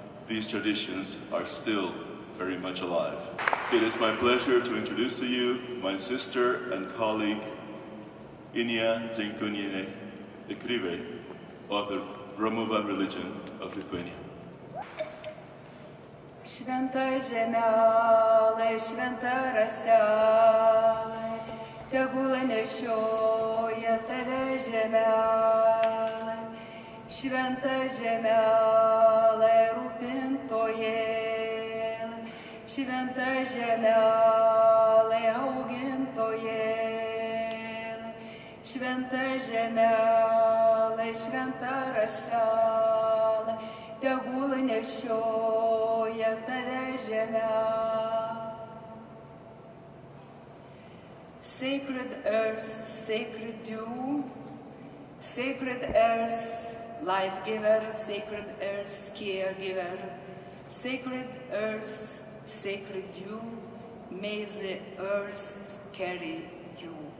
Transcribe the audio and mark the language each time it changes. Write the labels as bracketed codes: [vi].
[en] These traditions are still very much alive. It is my pleasure to introduce to you my sister and colleague, Inaya Trinkunehe, the Krive of the Romuva religion of Lithuania. [lt] Šventa žemelė, šventa raselė, tegul nešioja tave žemelė. Šventa žemelė, rūpintojėlė, šventa žemelė, augintojėlė, šventa žemelė, šventa raselė, tegul nešioja tave žemelė. [en] Sacred earth, sacred dew, sacred earth, life giver, sacred earth, caregiver, sacred earth, sacred dew, may the earth carry you.